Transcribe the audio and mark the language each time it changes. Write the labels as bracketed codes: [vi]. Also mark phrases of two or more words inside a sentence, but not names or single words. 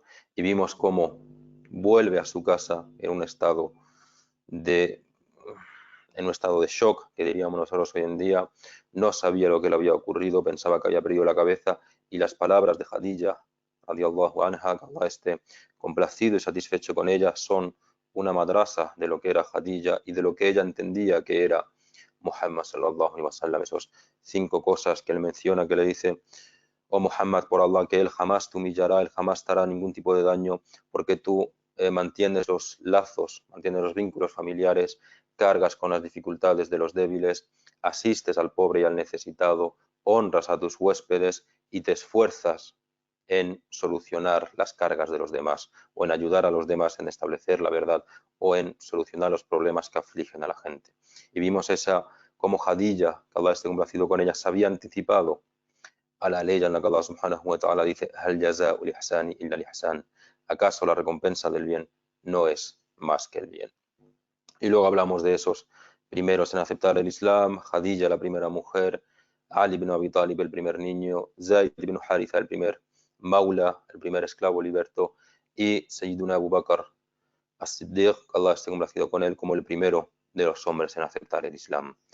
[es] Y vimos cómo vuelve a su casa en un estado de shock, que diríamos nosotros hoy en día. No sabía lo que le había ocurrido, pensaba que había perdido la cabeza, y las palabras de Khadija [ar] رضي الله عنها, [es] que Allah esté complacido y satisfecho con ella, son una madrasa de lo que era Khadija y de lo que ella entendía que era Muhammad [ar] صلى الله عليه وسلم. [es] Esos 5 cosas que él menciona, que le dice: oh Muhammad, por Allah, que él jamás te humillará, él jamás te hará ningún tipo de daño, porque tú mantienes los lazos, mantienes los vínculos familiares, cargas con las dificultades de los débiles, asistes al pobre y al necesitado, honras a tus huéspedes y te esfuerzas en solucionar las cargas de los demás, o en ayudar a los demás en establecer la verdad, o en solucionar los problemas que afligen a la gente. Y vimos como Khadija, que Allah esté complacido con ella, se había anticipado a la ley en la que Allah [ar] سبحانه وتعالى [es] dice: [ar] هل جزاء الإحسان إلا الإحسان. [es] ¿Acaso la recompensa del bien no es más que el bien? Y luego hablamos de esos primeros en aceptar el Islam: Khadija, la primera mujer; Ali ibn Abi Talib, el primer niño; Zayd ibn Haritha, el primer maula, el primer esclavo liberto; y Sayyiduna Abu Bakr as-Siddiq, Allah esté complacido con él, como el primero de los hombres en aceptar el Islam.